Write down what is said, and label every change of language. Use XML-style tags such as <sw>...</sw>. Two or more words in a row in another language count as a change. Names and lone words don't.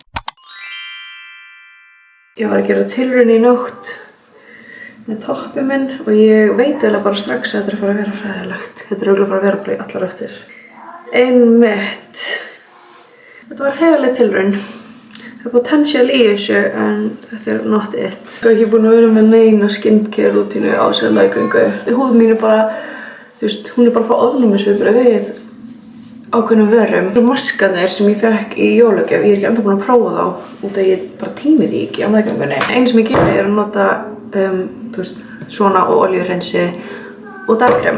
<is>Ég var að gera tilraun í nótt með toppið minn og ég veit eiginlega bara strax að þetta er að fara að vera hræðilegt. Þetta er örugglega að fara að vera bara í allar áttir. Einmitt. Þetta var heiðarleg tilraun. Það er potential í þessu en þetta er</is> <en>not it.</en> <is>Ég er ekki búin að vera með neina skincare rútínu á sér meðgöngu. Húð mín er bara, þú veist, hún er bara að fá ofnæmisviðbrögð við ákveðnum vörum. Maskarnir sem ég fekk í jólagjöf, ég er ekki ennþá búin að prófa þá út af ég bara tími því ekki á meðgöngunni. Einu sem ég geri er að nota, þú veist, svona og olíuhreinsi og dagkrem.</is>